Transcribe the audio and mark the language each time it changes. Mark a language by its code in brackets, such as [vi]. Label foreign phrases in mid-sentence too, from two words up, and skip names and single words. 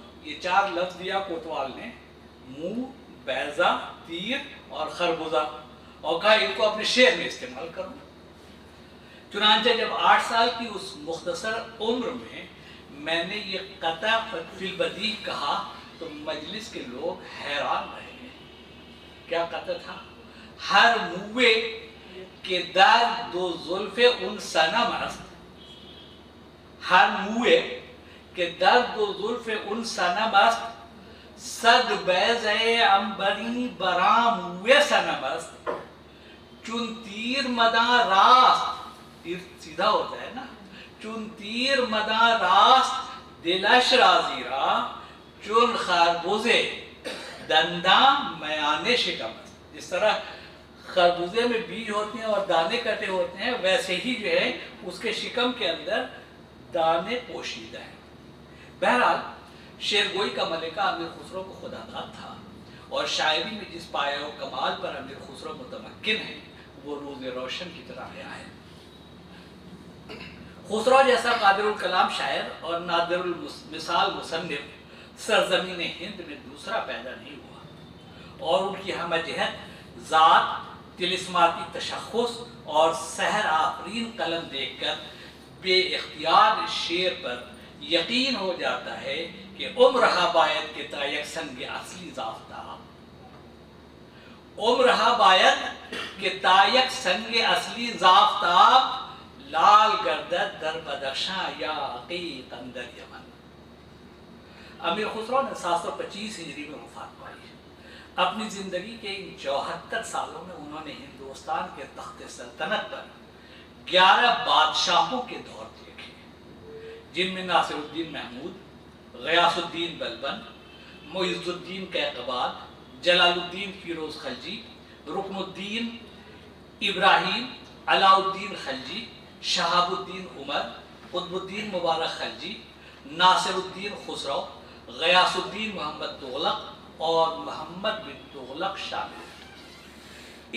[ur] یہ 4 لفظ دیا کوتوال نے، منہ، بیضہ، تیر اور خربوزہ، اور کہا ان کو اپنے شعر میں استعمال کروں. چنانچہ جب 8 سال کی اس مختصر عمر میں نے یہ قطع فی البدی کہا تو مجلس کے لوگ حیران رہ گئے. کیا قطع تھا؟ [fa] ہر موے کے در 2 زلف ان صنم است، ہر موے کے در 2 زلف ان صنم است، صد بیضہ عنبری برام موے صنم است، چون تیر مداں راست، [ur] تیر سیدھا ہوتا ہے نا، [fa] چون تیر مداں راست دلش رازیرا، چون خربوزے دنداں میانے شکم است. [ur] جس طرح خربوزے میں بیج ہوتے ہیں اور دانے کٹے ہوتے ہیں، ویسے ہی جو ہے اس کے شکم کے اندر دانے پوشیدہ ہیں. بہرحال شعر گوئی کا ملکہ امیر خسرو کو خدا داد تھا، اور شاعری میں جس پایہ و کمال پر امیر خسرو متمکن ہے وہ روز روشن کی طرح آیا ہے. خسرو جیسا قادر الکلام شاعر اور نادر المثال مصنف سرزمین ہند میں دوسرا پیدا نہیں ہوا، اور ان کی ہمہ جہت ذات، طلسماتی تشخص اور سحر آفرین قلم دیکھ کر بے اختیار شعر پر یقین ہو جاتا ہے کہ [fa] عمرہا باید کہ تا یک سنگ اصلی زافتاب، عمرہا باید کہ تا یک سنگ اصلی زافتاب، لال گردد در بدخشاں یا عقیق اندر یمن. [ur] امیر خسرو نے 725 ہجری میں وفات پائی. اپنی زندگی کے ان 74 سالوں میں انہوں نے ہندوستان کے تخت سلطنت پر 11 بادشاہوں کے دور دیکھے، جن میں ناصر الدین محمود، غیاث الدین بلبن، معز الدین کیقباد، جلال الدین فیروز خلجی، رکن الدین ابراہیم، علاء الدین خلجی، شہاب الدین عمر، قطب الدین مبارک خلجی، ناصر الدین خسرو، غیاث الدین محمد تغلق اور محمد بن تغلق شامل ہیں.